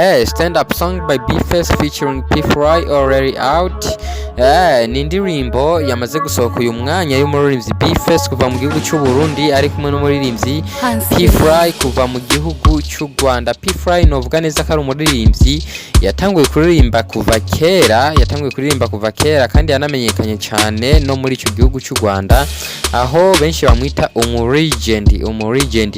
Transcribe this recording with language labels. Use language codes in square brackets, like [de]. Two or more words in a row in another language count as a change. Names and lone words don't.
[en] stand up song by bface featuring pfla already out. [rn] Ni indirimbo yamaze gusohoka uyu mwanya y'umuririmbyi bface kuva mu gihugu cy'u Burundi ari kumwe n'umuririmbyi pfla kuva mu gihugu cy'u Rwanda. Pfla novuga neza ko ari umuririmbyi yatanguye kuririmba kuva kera kandi yanamenyekanye cyane no muri icyo gihugu cy'u Rwanda, aho benshi bamwita umuregend.